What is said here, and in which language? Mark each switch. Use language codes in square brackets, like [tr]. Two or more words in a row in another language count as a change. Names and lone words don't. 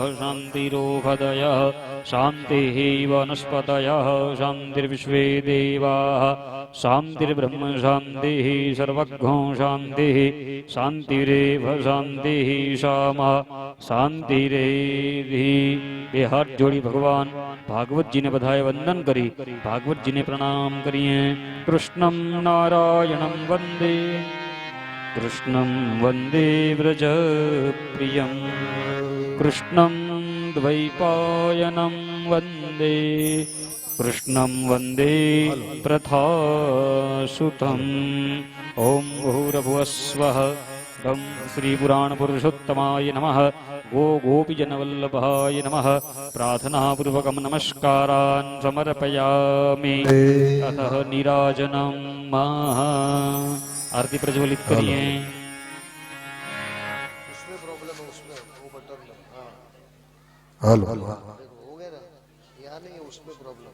[sa] शान्तिरोषधयः शान्तिः वनस्पतयः शान्तिर्विश्वे देवाः शान्तिर्ब्रह्म शान्तिः सर्वज्ञो शान्तिः शान्तिरेव शान्तिः शामा शान्तिरेधि [gu] બે હાથ જોડી ભગવાન ભાગવતજીને બધાએ વંદન કરી ભાગવતજીને પ્રણામ કરીએ. [sa] કૃષ્ણમ નારાયણમ વંદે કૃષ્ણમ વંદે વ્રજ પ્રિયમ કૃષ્ણમ દ્વૈપાયનમ વંદે કૃષ્ણમ વંદે પ્રથાસુતમ. ઓમ ભૂરભુવસ્વઃ ॐ श्रीपुराणपुरुषोत्तमाय नमः. गो गोपीजनवल्लभाय नमः. प्रार्थनापूर्वकं नमस्कारान् समर्पयामि. [hi] अतः नीराजनं आरती प्रज्वलित करिए. हलो हलो हो गया ना यहाँ नहीं है उसमें प्रॉब्लम.